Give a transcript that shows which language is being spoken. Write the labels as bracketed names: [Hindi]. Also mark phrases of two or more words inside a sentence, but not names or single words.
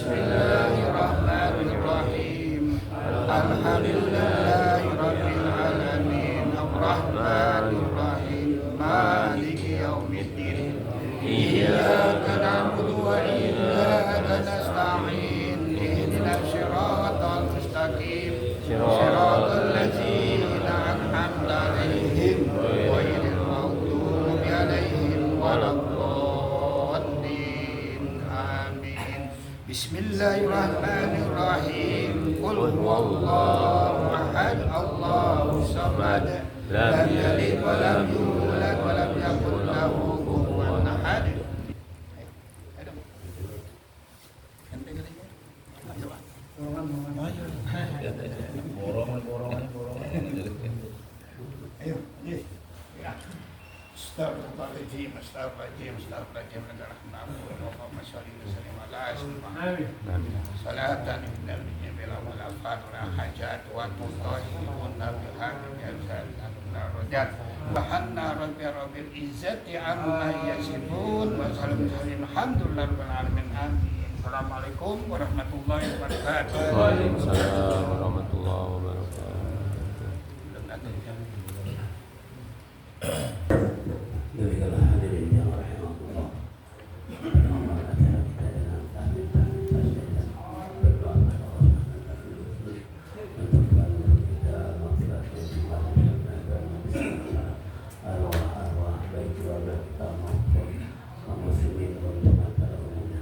[Arabic] بسم الله الرحمن الرحيم الحمد لله رب العالمين الرحمن الرحيم مالك يوم الدين إياك نعبد وإياك نستعين اهدنا الصراط المستقيم صراط الذين أنعمت عليهم غير المغضوب عليهم ولا الضالين. Amin. بسم الله الرحمن الرحيم قل هو الله أحد الله الصمد لم يلد ولم يولد ولم يكن له كفوا أحد. Ayo, أستغفر الله العظيم أستغفر الله العظيم أستغفر الله العظيم اللهم صل و وسلم على سيدنا صلاة النبي بلا ملافات وحاجات وتطهرن بها من الرجات بهنا رب العزة عما يصفون وسلام الحمد لله رب العالمين آمين. السلام عليكم ورحمة الله وبركاته. وعليكم السلام ورحمة الله وبركاته. [Indonesian] Demikianlah hadirin yang rahimahullah. Berdoa kita dengan tahmid dan berdoa kepada Allah untuk bantu kita maghfirah dan arwah baik keluarga kita maupun kaum muslimin pada umumnya.